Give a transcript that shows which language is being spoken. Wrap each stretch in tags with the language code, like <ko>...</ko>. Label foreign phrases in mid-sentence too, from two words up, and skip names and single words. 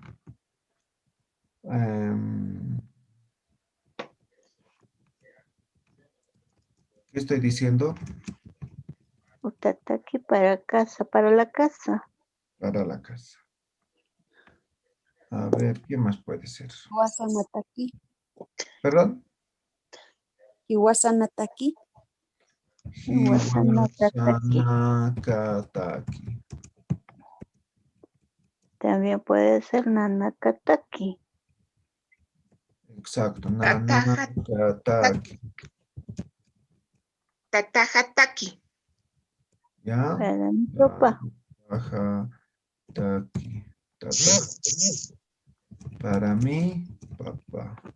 <es>¿Qué estoy diciendo? Utataki para casa. Para la casa. Para la casa. A ver, ¿qué más puede ser?</es> <ay>Wasanataki.</ay> <es>¿Perdón?</es> <ay>Iwasanataki. Hiwasanakataki. También puede ser Nanakataki.</ay> <es>Exacto. Nanakataki.</es> <ay>Tatajataki.</ay> <es>¿Ya? Para mi papá. Taki. Para mí, papá.</es>